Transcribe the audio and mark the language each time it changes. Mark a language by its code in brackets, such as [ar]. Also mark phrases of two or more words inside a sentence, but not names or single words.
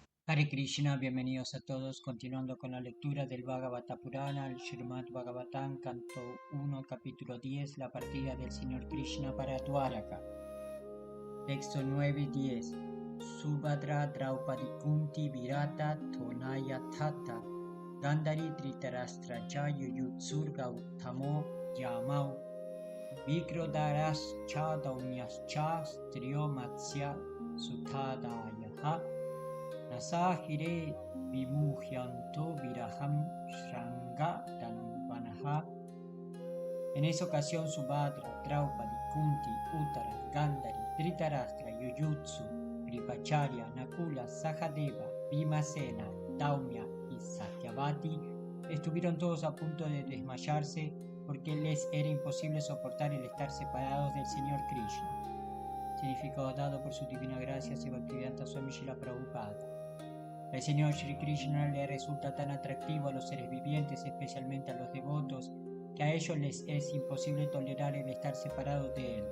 [sa] Hare Krishna, [es] bienvenidos a todos, continuando con la lectura del Bhagavata Purana, el Srimad Bhagavatam, canto 1, capítulo 10, la partida del Señor Krishna para Dwaraka. Texto 9 y 10. [sa] Subhadra Draupadi Kunti Virata Tonaya Tata Gandhari Dhritarashtracha Yuyutsur Gautamo Yamau Vikrodarascha Daumyascha Striyo Matsya Sutadayaha Nasahire Vimuhyanto Viraham Shranga Danvanaha. [es] En esa ocasión Subhadra, Draupadi, Kunti, Uttara, Gandhari, Dhritarashtra, Yuyutsu, Kripacharya, Nakula, Sahadeva, Bhimasena, Daumya y Satyavati estuvieron todos a punto de desmayarse porque les era imposible soportar el estar separados del Señor Krishna. Significado dado por su divina gracia Bhaktivedanta Swami Srila Prabhupada. El Señor Shri Krishna le resulta tan atractivo a los seres vivientes, especialmente a los devotos, que a ellos les es imposible tolerar el estar separados de Él.